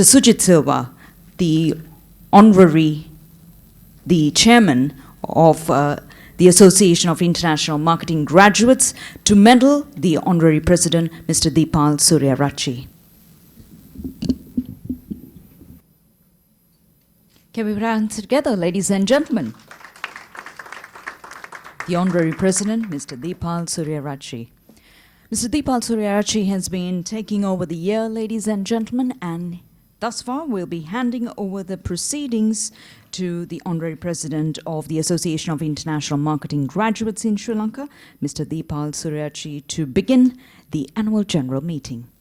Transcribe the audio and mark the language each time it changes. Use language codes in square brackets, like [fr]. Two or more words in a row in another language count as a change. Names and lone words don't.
[en] Sujit Silva, the chairman of the Association of International Marketing Graduates, to medal the honorary president, Mr. Dipal Suryarachi. Can we put our hands together, ladies and gentlemen? The honorary president, Mr. Dipal Suryarachi. Mr. Dipal Suryarachi has been taking over the year, ladies and gentlemen, and thus far, we'll be handing over the proceedings to the Honorary President of the Association of International Marketing Graduates in Sri Lanka, Mr. Dipal Suryarachi, to begin the annual general meeting.